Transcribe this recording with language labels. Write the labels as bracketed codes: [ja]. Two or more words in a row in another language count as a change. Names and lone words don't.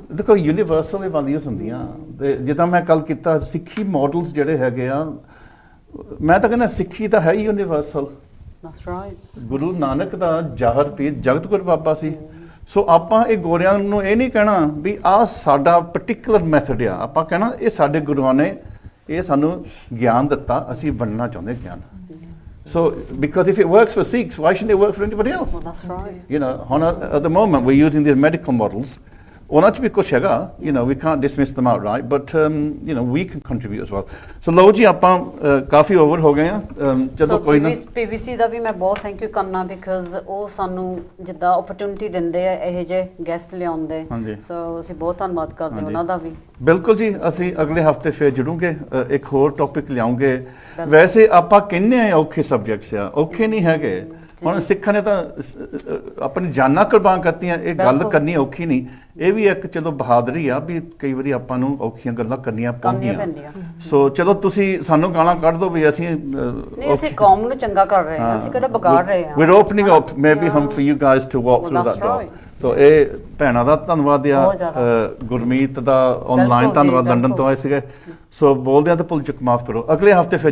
[pa] ਦੇਖੋ [en] universal values [pa] ਹੁੰਦੀਆਂ, ਤੇ ਜਿੱਦਾਂ ਮੈਂ ਕੱਲ ਕੀਤਾ, ਸਿੱਖੀ ਮਾਡਲਸ ਜਿਹੜੇ ਹੈਗੇ ਆ, ਮੈਂ ਤਾਂ ਕਹਿੰਦਾ ਸਿੱਖੀ ਤਾਂ ਹੈ ਹੀ ਯੂਨੀਵਰਸਲ। [en] that's right. [pa] ਗੁਰੂ ਨਾਨਕ ਦਾ ਜ਼ਾਹਰ ਪੀਰ ਜਗਤ ਗੁਰੂ ਬਾਬਾ ਸੀ। ਸੋ ਆਪਾਂ ਇਹ ਗੋਰਿਆਂ ਨੂੰ ਇਹ ਨਹੀਂ ਕਹਿਣਾ ਵੀ ਆਹ ਸਾਡਾ [en] particular method [pa] ਆ, ਆਪਾਂ ਕਹਿਣਾ ਇਹ ਸਾਡੇ ਗੁਰੂਆਂ ਨੇ ਇਹ ਸਾਨੂੰ ਗਿਆਨ ਦਿੱਤਾ, ਅਸੀਂ ਬਣਨਾ ਚਾਹੁੰਦੇ ਗਿਆਨ। [en] So, because if it works for Sikhs, why shouldn't it work for anybody else? Well, that's right. You know, at the moment we're using these medical models. [pa] ਉਹਨਾਂ 'ਚ ਵੀ ਕੁਛ ਹੈਗਾ, [en] you know, we can't dismiss them outright, but you know, we can contribute as well. [pa] So ਲਓ ਜੀ, ਆਪਾਂ ਕਾਫੀ ਓਵਰ ਹੋ ਗਏ ਆ। ਜਦੋਂ ਕੋਈ ਨਾ PBC ਦਾ ਵੀ ਮੈਂ ਬਹੁਤ [en] thank you [pa] ਕਰਨਾ, ਬਿਕਾਜ਼ ਉਹ ਸਾਨੂੰ ਜਿੱਦਾਂ ਓਪਰਚੁਨਿਟੀ ਦਿੰਦੇ ਆ ਇਹੋ ਜਿਹੇ ਗੈਸਟ ਲਿਆਉਂਦੇ। ਸੋ ਅਸੀਂ ਬਹੁਤ ਧੰਨਵਾਦ ਕਰਦੇ ਉਹਨਾਂ ਦਾ ਵੀ। ਬਿਲਕੁਲ ਜੀ, ਅਸੀਂ ਅਗਲੇ ਹਫਤੇ ਫਿਰ ਜੁੜੂਗੇ, ਇੱਕ ਹੋਰ ਟੌਪਿਕ ਲਿਆਉਂਗੇ। ਵੈਸੇ ਆਪਾਂ ਕਹਿੰਦੇ ਆ ਔਖੇ ਸਬਜੈਕਟਸ ਆ, ਔਖੇ ਨਹੀਂ ਹੈਗੇ, ਹੁਣ ਸਿੱਖਾਂ ਨੇ ਤਾਂ ਆਪਣੀ ਜਾਨਾਂ ਕੁਰਬਾਨ ਕਰਤੀਆਂ, ਇਹ ਗੱਲ ਬਿਲਕੁਲ। ਕਰਨੀ ਔਖੀ ਨਹੀਂ, ਇਹ ਵੀ ਇੱਕ ਚਲੋ ਬਹਾਦਰੀ ਆ ਵੀ ਕਈ ਵਾਰੀ ਆਪਾਂ ਨੂੰ ਔਖੀਆਂ ਗੱਲਾਂ ਕਰਨੀਆਂ ਕਰਨੀਆਂ ਪੈਂਦੀਆਂ। ਪੈਂਦੀਆਂ। ਸੋ ਚਲੋ ਤੁਸੀਂ ਸਾਨੂੰ ਗਾਲਾਂ ਕੱਢ ਦਿਓ ਵੀ ਅਸੀਂ ਨਹੀਂ, ਅਸੀਂ ਕੌਮ ਨੂੰ ਚੰਗਾ ਕਰ ਰਹੇ ਹਾਂ, ਅਸੀਂ ਕਿਹੜਾ ਵਿਗਾੜ ਰਹੇ ਹਾਂ। [en] we're opening up maybe hum for you guys to walk Well, through that's that door. right. [pa] ਸੋ ਇਹ ਭੈਣਾਂ ਦਾ ਧੰਨਵਾਦ ਆ, ਬਹੁਤ ਜ਼ਿਆਦਾ। ਗੁਰਮੀਤ ਦਾ ਆਨਲਾਈਨ ਬਿਲਕੁਲ ਜੀ, ਧੰਨਵਾਦ, ਲੰਡਨ ਤੋਂ ਬਿਲਕੁਲ। ਆਏ ਸੀਗੇ। ਸੋ ਬੋਲਦਿਆਂ ਤਾਂ ਭੁੱਲ ਚੁੱਕ ਮਾਫ ਕਰੋ, ਅਗਲੇ ਹਫਤੇ ਫਿਰ